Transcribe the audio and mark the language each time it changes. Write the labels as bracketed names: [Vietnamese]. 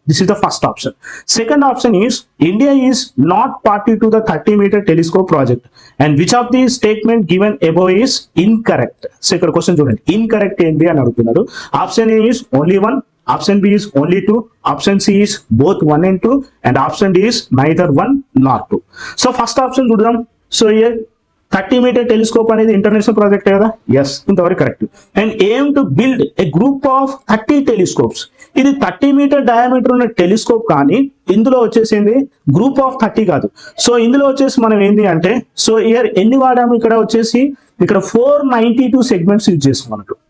[English] This is the first option. Second option is India is not party to the 30 meter telescope project and which of these statement given above is incorrect. [Telugu] So ఇక్కడ question చూడండి, incorrect ఏంటి అని అడుగుతున్నారు. [English] Option A is only 1, option B is only 2, option C is both 1 and 2 and option D is neither 1 nor 2. So first option చూద్దాం. [Telugu] So here 30 meter telescope అనేది international project కదా. Yes, ఇంతవరకు correct. [English] And aim to build a group of 30 telescopes. [Telugu] ఇది 30 metre diameter ఉన్న telescope, కానీ ఇందులో వచ్చేసింది group of 30 కాదు. సో ఇందులో వచ్చేసి మనం ఏంటి అంటే సో ఇయర్ ఎన్ని వాడాము, ఇక్కడ 492 సెగ్మెంట్స్ యూజ్ చేసాం అన్నట్టు.